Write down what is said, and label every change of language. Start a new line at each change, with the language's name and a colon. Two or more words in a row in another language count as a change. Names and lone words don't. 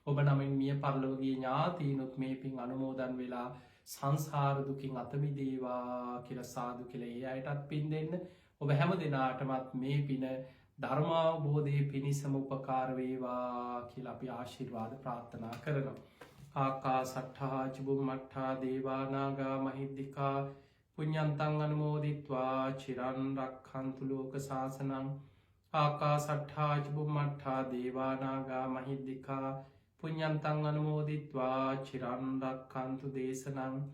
Sinhala: ඔබ නමින් මිය පරලොවගේ ඥාතීනුත් මේ පින් අනුමෝදන් වෙලා සංසාරදුකින් අතමිදේවා කියල සාදු කළේ අයටත් පින් දෙන්න. ඔබ හැම දෙනාටමත් මේ පින ධර්මාවබෝධය පිණිසම උපකාරවේවා කියල අපි ආශිර්වාද ප්‍රාර්ථනා කරනවා.
Pali: ආකා සට්හා චිබුම් මට්හා දේවානාගා මහිද්දිකා පුඤ්ඤන්තං අනුමෝදිත්වා චිරන් රක්ඛන්තු ලෝක සාසනං. ආකා සට්හා චිබුම් මට්හා දේවානාගා මහිද්දිකා පුඤ්ඤන්තං අනුමෝදිත්වා චිරන් රක්ඛන්තු දේශනං.